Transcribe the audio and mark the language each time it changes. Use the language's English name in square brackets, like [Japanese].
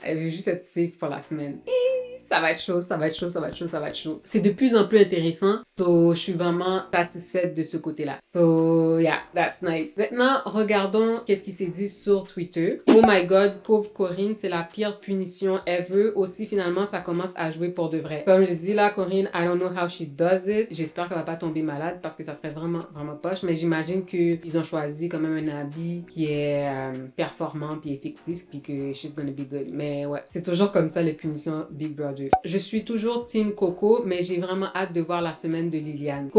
[French] Elle veut juste être safe pour la semaine. Et ça va être chaud. C'est de plus en plus intéressant. So, je suis vraiment satisfaite de ce côté-là. [English] So, yeah, that's nice. [French] Maintenant, regardons qu'est-ce qui s'est dit sur Twitter. [English] Oh my god, [French] pauvre Corinne, c'est la pire punition ever. Aussi, finalement, ça commence à jouer pour de vrai. Comme je dis là, Corinne, [English] I don't know how she does it. [French] J'espère qu'elle va pas tomber malade parce que ça serait vraiment poche. Mais j'imagine qu'ils ont choisi quand même un habit qui est performant puis effectif puis que [English] she's gonna be good. [French] Mais ouais, c'est toujours comme ça les punitions Big Brother. Je suis toujours team Coco, mais j'ai vraiment hâte de voir la semaine de Liliane.